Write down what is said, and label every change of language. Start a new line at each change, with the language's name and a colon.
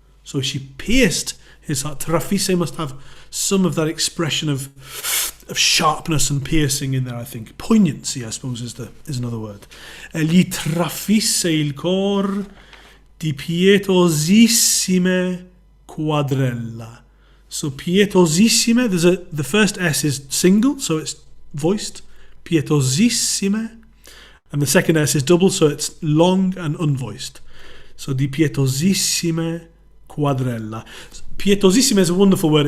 English: So she pierced his heart. Trafisse must have some of that expression of sharpness and piercing in there, I think. Poignancy, I suppose, is another word.
Italian: Gli trafisse il cor di pietosissime quadrella.
English: So pietosissime, the first S is single, so it's voiced. Pietosissime. And the second S is double, so it's long and unvoiced. So
Italian: di pietosissime quadrella.
English: Pietosissima is a wonderful word.